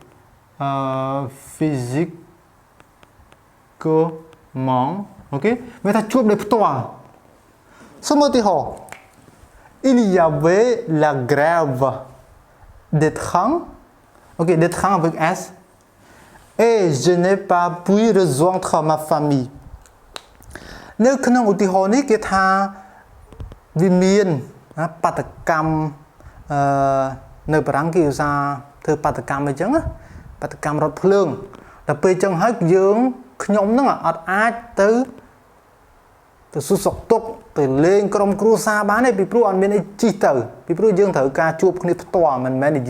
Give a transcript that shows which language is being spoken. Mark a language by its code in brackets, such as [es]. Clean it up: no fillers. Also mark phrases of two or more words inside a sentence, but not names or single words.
[km] physiquement អូខេមានថាជួបដោយផ្ទាល់សូមមើលឧទាហរណ៍ [fr] il y avait la grève des trains OK des trains avec S et je n'ai pas pu rejoindre ma famille [km] នៅក្នុងឧទាហរណ៍នេះគេថាវាមានបាតកម្មនៅបារាំងគេឧស្សាហ៍ធ្វើបាតកម្មអីចឹងបា តកម្មរថភ្លើងដល់ពេលចឹងហើយខ្ញុំហ្នឹងអត់អាចទៅសួរសុខទុក្ខទៅលេងក្រុមគ្រួសារបានទេពីព្រោះអត់មានអីជិះទៅពីព្រោះយើងត្រូវការជួបគ្នាផ្ទាល់មិនមែននិយាយ